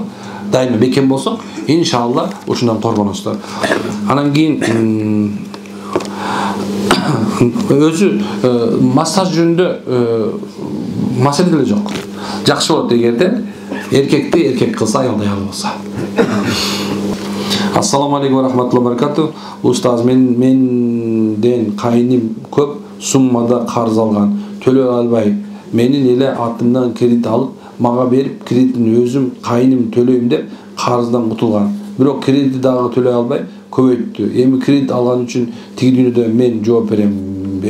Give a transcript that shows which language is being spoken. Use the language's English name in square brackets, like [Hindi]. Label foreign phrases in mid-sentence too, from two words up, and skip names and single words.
[Kyrgyz] Дайыма бекем болсок, иншалла ушундан коргоносуздар. Анан кийин өзү массаж жөнүндө маселе деле жок. Жакшы болот эгерде эркекти эркек кылса, аялды аял болса. [Arabic] السلام عليكم ورحمة الله وبركاته. [Kyrgyz] Устаз, менден кайным көп суммада карыз алган, төлөй албай, менин эле атымдан кредит алып, мага берип, кредитин өзүм кайным төлөйм деп карыздан кутулган. Бирок кредитти дагы төлөй албай көбөйттү. Эми кредит алган үчүн тиги дүйнөдө мен жооп беремби?